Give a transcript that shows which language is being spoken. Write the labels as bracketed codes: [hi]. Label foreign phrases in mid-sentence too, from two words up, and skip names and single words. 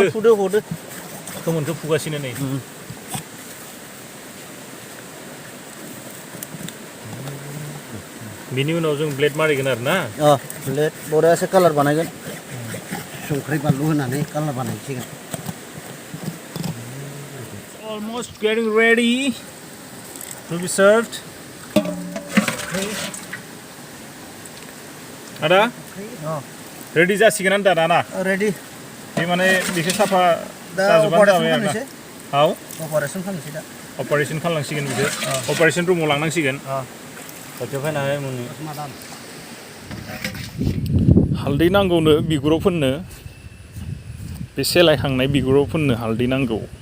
[brx] हदो खोमोनखौ फुगासिनो नै बिनि उनाव जों ब्लेड मारिगोन आरो ना ब्लेड बरियासो कालार बानायगोन संख्रि बानलु होनानै कालार बानायसिगोन [en] almost getting ready to be served ada ready [brx] जासिगोन दा ना [en] रेडी [brx] बे माने बेखौ साफा दा अपारेसन खालामनोसै दा अपारेसन खालामनांसिगोन बेखौ [en] operation room [brx] लांनांसिगोन हालदै नांगौनो बिगुराव फोननो बे सेलायखांनाय बिगुराव फोननो हालदै नांगौ